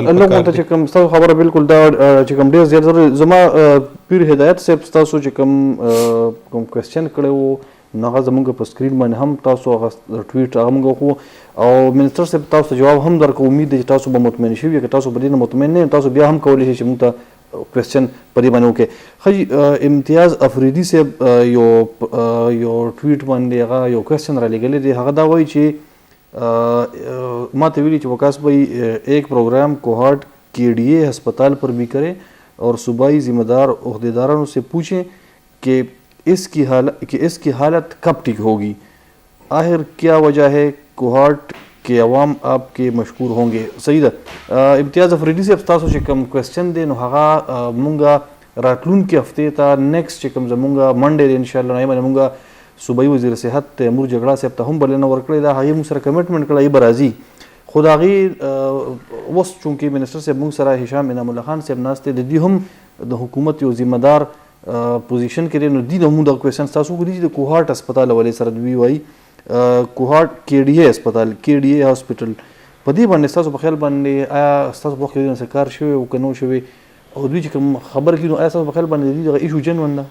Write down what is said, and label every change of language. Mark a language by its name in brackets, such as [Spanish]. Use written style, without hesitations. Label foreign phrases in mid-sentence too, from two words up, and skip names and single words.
[Pashto] لږ مونږ ته چې کوم ستاسو خبره بالکل دا چې کوم ډېر زیات ضروري زما پیر هدایت صاحب ستاسو چې کوم کوېسچن کړی و نو هغه زموږ په سکرین باندې هم تاسو هغه ټویټ هغه موږ وکړو او منسټر صاحب تاسو ته جواب هم درکړو امید دی چې تاسو به مطمئن شوي که تاسو په دې نه مطمئن نه تاسو بیا هم کولی شئ چې موږ ته کوېسچن په دې باندې وکړئ ښه امتیاز افریدي صاحب یو ټویټ باندې هغه یو کوېسچن رالیږلی دی هغه دا وایي چې ما ته ویلي چې [Urdu] وکاس بھائی ایک پروگرام کوہاٹ کے ڈی اے ہسپتال پر بھی کریں اور صوبائی ذمہ دار عہدیداروں سے پوچھیں کہ اس کی حالت کب ٹھیک ہوگی آخر کیا وجہ ہے کوہاٹ کے عوام آپ کے مشکور ہوں گے صحیح [Pashto] ده امتیاز افریدي صاحب تاسو چې کوم کوېسچن دی نو هغه مونږه راتلونکي هفتې ته نیکسټ چې کوم زمونږ منډې دی انشاءالله نو هغې باندې مونږ صوبایي وزیر صحت تیمور جګړه صاحب ته هم بلنه ورکړې ده هغې مونږ سره کمیټمنټ کړی به راځي خو د هغې اوس چونکې منسټر صاحب مونږ سره هشام انعام الله خان صاحب ناست دی د دوی هم د حکومت یو ذمه دار پوزیشن کې دی نو دوی نه مونږ دغه کوېسچن تاسو وکړي چې د کوهاټ هسپتال حوالې سره دوی وایي کوهاټ کې ډي اے هسپتال کې ډي اے هاسپټل په دې باندې ستاسو په خیال باندې آیا ستاسو په وخت کې دوی کار شوی او که نه شوی او دوی چې کوم خبره کوي نو آیا ستاسو په خیال باندې دوی دغه ایشو جنون ده